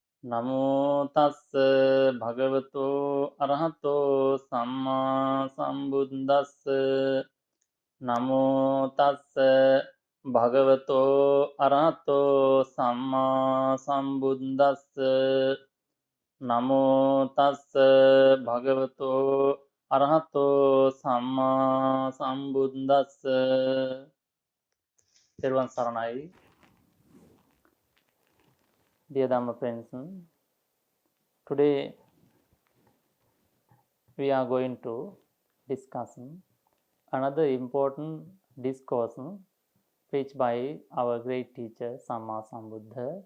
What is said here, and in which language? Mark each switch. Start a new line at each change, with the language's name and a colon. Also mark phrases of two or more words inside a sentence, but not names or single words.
Pali: නමෝ තස්ස භගවතෝ අරහතෝ සම්මා සම්බුද්දස්ස නමෝ තස්ස භගවතෝ අරහතෝ සම්මා සම්බුද්දස්ස නමෝ තස්ස භගවතෝ අරහතෝ සම්මා සම්බුද්දස්ස
Sinhala: තෙරුවන් සරණයි.
English: Dear Dhamma friends, today we are going to discuss another important discourse preached by our great teacher
Pali: Samma Sambuddha.